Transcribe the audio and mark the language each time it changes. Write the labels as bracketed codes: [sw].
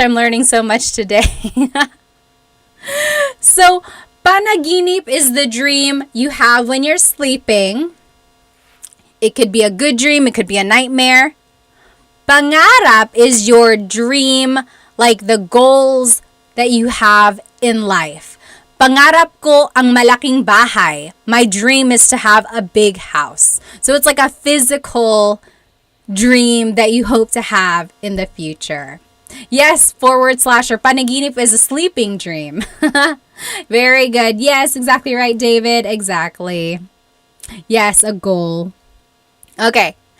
[en] I'm learning so much today. So, panaginip is the dream you have when you're sleeping. It could be a good dream. It could be a nightmare. Pangarap is your dream, like the goals that you have in life. [tl] Pangarap ko ang malaking bahay. [en] My dream is to have a big house. So it's like a physical dream that you hope to have in the future. Yes, / or panaginip is a sleeping dream. Very good. Yes, exactly right, David. Exactly. Yes, a goal. Okay.